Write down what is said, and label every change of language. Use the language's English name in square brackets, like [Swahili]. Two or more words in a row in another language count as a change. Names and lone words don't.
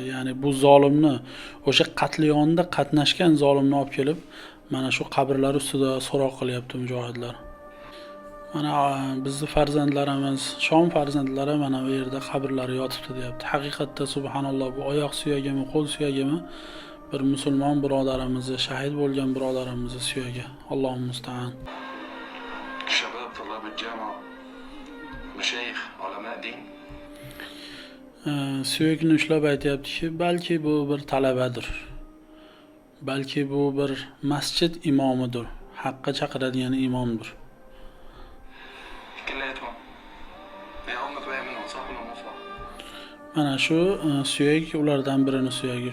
[Uzbek] Ya'ni bu zolimni, o'sha qatliamda qatnashgan zolimni olib kelib mana shu qabrlar ustida so'roq qilyapti mujohidlar. Mana bizning farzandlarimiz, Shom farzandlari mana bu yerda qabrlari yotibdi deyapti. Haqiqatda subhanalloh, bu oyoq suyagimi, qo'l suyagimi bir musulmon birodarimizni, shahid bo'lgan birodarimizni suyagi. [Arabic] الله المستعان. شباب طلاب الجامعة مشايخ علماء دين. [Uzbek] Suyakni ushlab aytyaptiki, balki bu bir talabadir. balki bu bir masjid imomidir, haqqa chaqiradigan imomdir. Mana shu suyak ulardan birini suyagi.